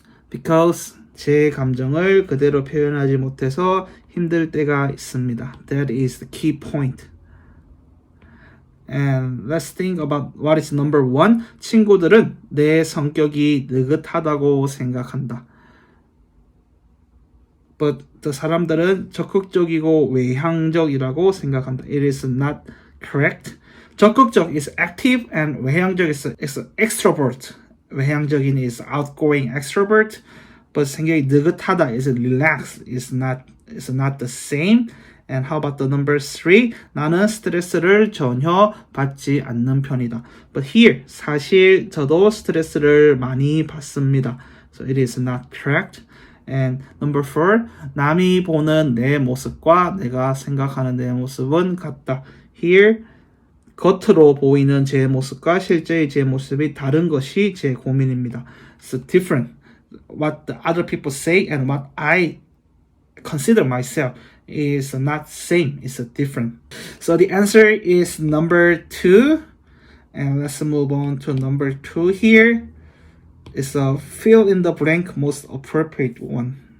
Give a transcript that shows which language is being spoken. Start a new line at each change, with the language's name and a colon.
Korean: Because 제 감정을 그대로 표현하지 못해서 힘들 때가 있습니다.
English: That is the key point. And let's think about what is number 1.
Korean: 친구들은 내 성격이 느긋하다고 생각한다. But the 사람들은 적극적이고 외향적이라고 생각한다.
English: It is not correct. 적극적 is active and 외향적 is extrovert. 외향적인 is outgoing extrovert. But
Korean: 생각이 느긋하다
English: is relaxed, is not It's not the same. And how about the number 3?
Korean: 나는 스트레스를 전혀 받지 않는 편이다. But here, 사실 저도 스트레스를 많이 받습니다.
English: So it is not correct.
Korean: And number 4, 남이 보는 내 모습과 내가 생각하는 내 모습은 같다. Here, 겉으로 보이는 제 모습과 실제의 제 모습이 다른 것이 제 고민입니다.
English: It's different. What the other people say and what I consider myself is not same. It's different. So the answer is number 2. And let's move on to number 2 here. It's a fill in the blank most appropriate one.